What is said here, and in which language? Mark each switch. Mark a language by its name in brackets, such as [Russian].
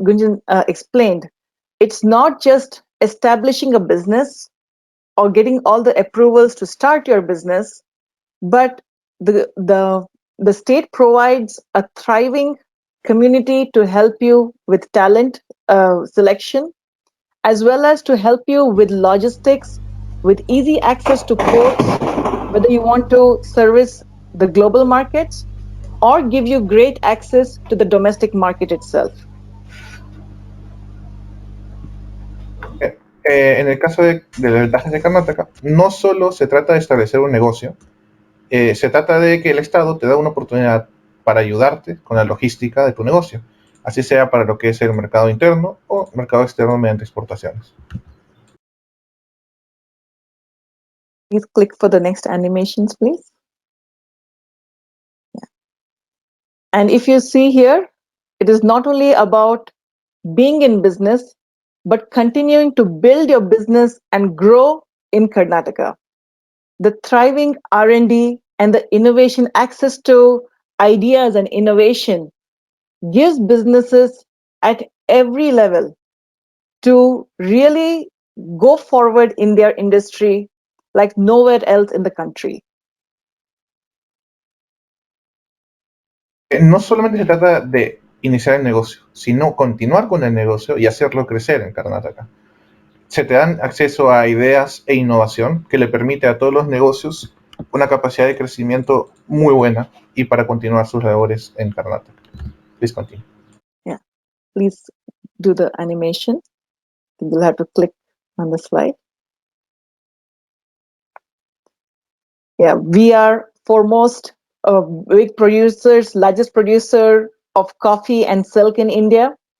[English] Gunjan explained, it's not just establishing a business or getting all the approvals to start your business, but the state provides a thriving community to help you with talent selection, as well as to help you with logistics, with easy access to ports, whether you want to service the global markets or give you great access to the domestic market itself. [Spanish] En el caso de las ventajas de Karnataka, no solo se trata de establecer un negocio, se trata de que el Estado te da una oportunidad para ayudarte con la logística de tu negocio, así sea para lo que es el mercado interno o mercado externo mediante exportaciones. [English] Please click for the next animations, please. Yeah. And if you see here, it is not only about being in business, but continuing to build your business and grow in Karnataka. The thriving R&D and the innovation access to ideas and innovation gives businesses at every level to really go forward in their industry like nowhere else in the country. [Spanish] No solamente se trata de iniciar el negocio, sino continuar con el negocio y hacerlo crecer en Karnataka. Se te dan acceso a ideas e innovación que le permite a todos los negocios una capacidad de crecimiento muy buena y para continuar sus labores en Karnataka. [English] Please continue. Yeah, please do the animation. You'll have to click on the slide. Yeah, we are foremost big producers, largest producer of coffee and silk in India.